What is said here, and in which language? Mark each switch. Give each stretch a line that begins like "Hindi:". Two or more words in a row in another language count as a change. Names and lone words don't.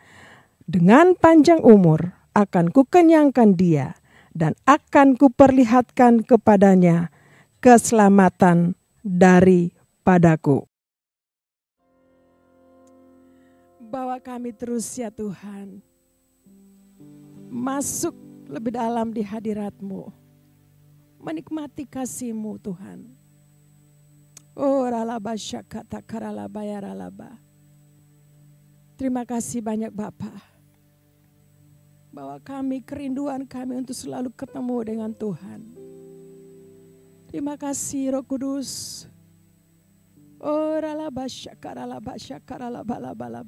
Indonesian: Dengan panjang umur akan kukenyangkan dia, dan akan kuperlihatkan kepadanya keselamatan daripadaku. Bawa kami terus ya Tuhan, masuk lebih dalam di hadirat-Mu, menikmati kasih-Mu Tuhan. Oh ralaba syakata karalaba ya ralaba. Terima kasih banyak Bapa, bahwa kami, kerinduan kami untuk selalu ketemu dengan Tuhan. Terima kasih Roh Kudus. Oh ralaba syakaralaba syakaralaba laba laba.